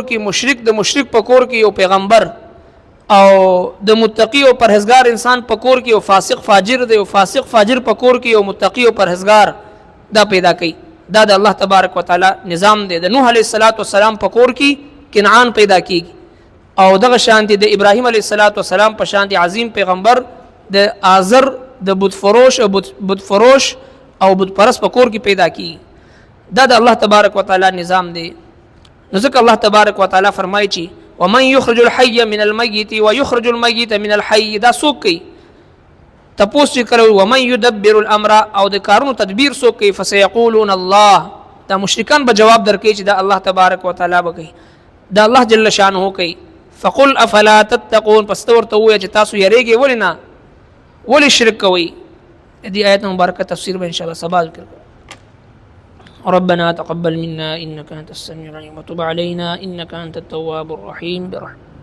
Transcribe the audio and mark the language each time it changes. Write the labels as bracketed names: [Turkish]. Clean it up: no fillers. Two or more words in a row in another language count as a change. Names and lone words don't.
[Pashto] کې مشرک د مشرک په کور کې یو پیغمبر او د متقی او پرهیزګار انسان په کور کې یو فاسق فاجر دی او فاسق فاجر په کور کې یو متقی او پرهیزګار دا پیدا کړي دا د [Arabic] الله تبارک وتعالى [Pashto] نظام دی د نوح [Arabic] علیه السلام [Pashto] په کور کې کنعان پیدا کیږي او دغه شانتي د ابراهیم [Arabic] علیه السلام [Pashto] په شانتي عظیم پیغمبر د آزر د بت فروش او بت پرست په کور کې پیدا کیږي دا د [Arabic] الله تبارک وتعالى [Pashto] نظام دی نو ځکه [Arabic] الله تبارک وتعالى [Pashto] فرمایي چې [Arabic] ومن يخرج الحي من الميت ويخرج الميت من الحي [Pashto] دا څوک کوي تپوس چې کړو [Arabic] ومن يدبر الامر [Pashto] او د کارونو تدبیر څوک کوي [Arabic] فسيقولون الله [Pashto] دا مشرکان به جواب درکړي چې دا [Arabic] الله تبارک وتعالى [Pashto] به کوي دا [Arabic] الله جل شانه [Pashto] کوي [Arabic] فقل افلا تتقون [Pashto] پس ورته وایي چې تاسو یریږئ ولې نه ولې شرک کوي دې آیت مبارکه تفسیر به [Arabic] ان شاء الله [Pashto] سبا ذکر [Arabic] ربنا تقبل منا انك انت السميع العليم وتب علينا انك انت التواب الرحيم برحمتك